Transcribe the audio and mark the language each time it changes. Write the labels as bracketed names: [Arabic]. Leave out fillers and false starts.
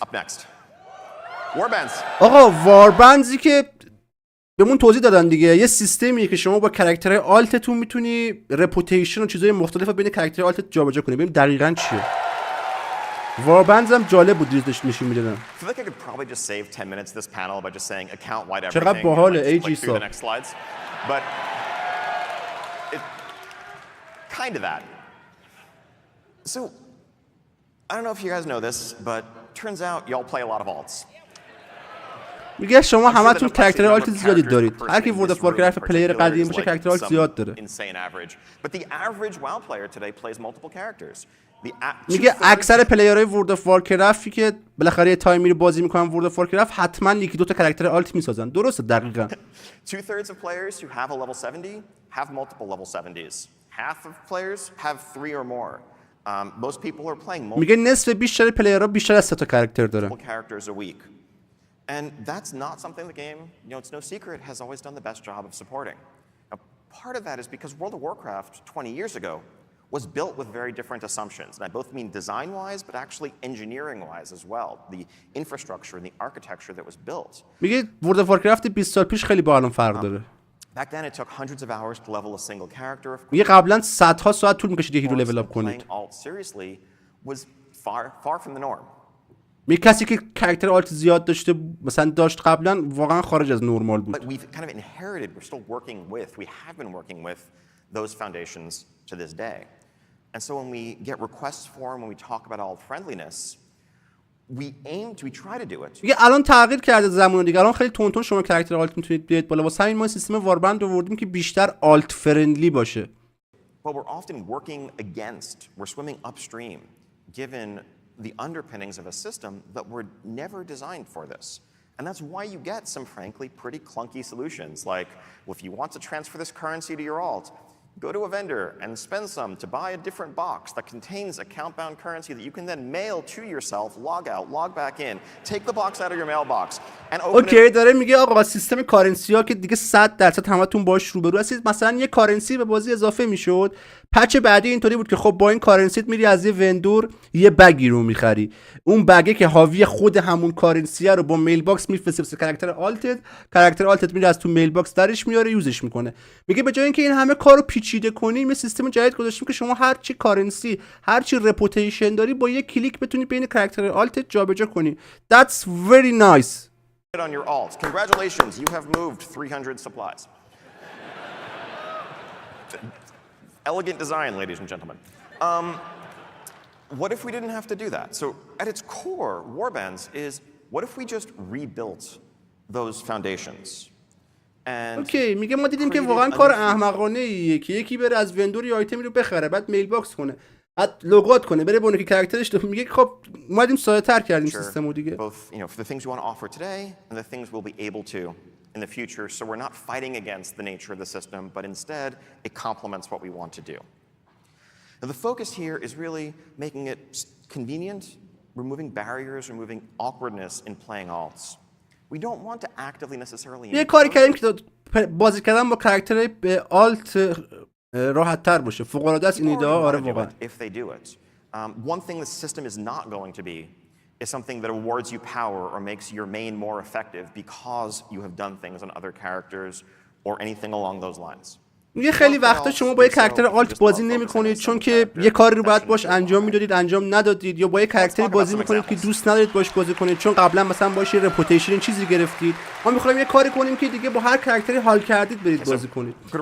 [English] Up next. Warbands. [Persian] آقا واربندزی که بهمون توضیح دادن دیگه یه سیستمیه که شما با کاراکترهای آلتتون میتونی رپوتیشن و چیزای مختلف بین کاراکترهای آلتت جابجا کنی. ببین دقیقاً چیه. واربندز هم جالب بود دیدش نشون میدادن. [English] I feel like I could probably just save 10 minutes this panel by just saying account wide everything. [Persian] چقدر باحاله [English] and AG click through the [Persian] ساب. [English] next slides. But it kind of that. So I don't know if you guys know this, but turns out y'all play a lot of alts. [Persian] میگه شما همتون کاراکتر آلت زیادی دارید. هر کی ورلد اف وارکرفت پلیر قدیم باشه کاراکتر آلت زیاد داره. [English] But the average WoW player today plays multiple characters. [Persian] میگه اکثر پلیرهای ورلد اف وارکرافتی که بالاخره یه تایمی رو بازی میکنن ورلد اف وارکرافت حتما یکی دو تا کاراکتر آلت میسازن. درسته دقیقاً. [English] 2/3 of players who have a level 70 have multiple level 70s. Half of players have 3 or more. Most people are playing [Persian] میگه نصف بیشتر پلیرها بیشتر از 3 تا کاراکتر دارن. [English] characters a week. And that's not something the game, it's no secret, has always done the best job of supporting. Now, part of that is because World of Warcraft 20 years ago was built with very different assumptions. And I both mean design-wise, but actually engineering-wise as well. The infrastructure and the architecture that was built. [Persian] میگه ورلد اف وارکرفت 20 سال پیش خیلی با الان فرق داره. [English] Back then it took hundreds of hours to level a single character. [Persian] میگه قبلا صدها ساعت طول می‌کشید یه هیرو لول اپ کنید. [English] Alt seriously was far from the norm. [Persian] میگه کسی که کاراکتر آلت زیاد داشته مثلا داشت قبلا واقعا خارج از نرمال بود. [English] But we've kind of inherited, we're still working with, we have been working with those foundations to this day. And so when we get requests for them, when we talk about alt friendliness, we try to do it. [Persian] میگه الان تغییر کرده زمان دیگه. الان خیلی تون شما کاراکتر آلت میتونید بیاید بالا. واسه همین ما سیستم واربند آوردیم که بیشتر آلت فرندلی باشه. [English] But we're often working against, we're swimming upstream, given the underpinnings of a system that were never designed for this. And that's why you get some frankly pretty clunky solutions like, well, if you want to transfer this currency to your alt, go to a vendor and spend some to buy a different box that contains account-bound currency that you can then mail to yourself, log out, log back in, take the box out of your mailbox and open it. [Persian] داره میگه آقا سیستم کارنسی ها که دیگه 100% همتون باش روبرو هستید. مثلا یه کارنسی به بازی اضافه میشد، پچ بعدی اینطوری بود که خب با این کارنسیت میری از یه وندور یه بگی رو میخری، اون بگه که حاوی خود همون کارنسیه رو با میل باکس میفرسته واسه کاراکتر آلتت میره از تو میل باکس درش میاره یوزش میکنه. میگه به جای اینکه این همه کارو پیچیده کنیم یه سیستم جدید گذاشتیم که شما هر چی کارنسی هر چی رپوتیشن داری با یه کلیک بتونی بین کاراکتر آلتت جابجا کنی. [English] That's very nice. On your alt. Congratulations, you have moved 300 supplies. Elegant design, ladies and gentlemen. What if we didn't have to do that? So at its core, warbands is, what if we just rebuilt those foundations? [Persian] اوکی میگه ما دیدیم که واقعا کار احمقانه ایه که یکی بره از وندور یه آیتمی رو بخره، بعد میل باکس کنه، بعد لوگات کنه، بره بونه که کاراکترش میگه خب ما دیدیم ساده‌تر کردیم سیستمو دیگه. [English] Both, you know, for the things we want to offer today and the things we'll be able to in the future, so we're not fighting against the nature of the system, but instead it complements what we want to do. Now the focus here is really making it convenient, removing barriers, removing awkwardness in playing alts. We don't want to actively necessarily. [Persian] یه کاری کردیم که بازی کردن با کاراکتر به آلت راحت تر باشه. فوق العاده است این ایده ها. آره واقعا. [English] If they do it. One thing the system is not going to be is something that awards you power or makes your main more effective because you have done things on other characters or anything along those lines. [Persian] میگه خیلی وقتا شما با یه کاراکتر آلت بازی نمی‌کنید چون که یه کاری رو باید باش انجام میدادید انجام ندادید، یا با یه کاراکتری بازی می‌کنید که دوست ندارید باش بازی کنید چون قبلا مثلا باش یه رپوتیشن چیزی گرفتید. ما می‌خوایم یه کاری کنیم که دیگه با هر کاراکتری حال کردید برید بازی کنید.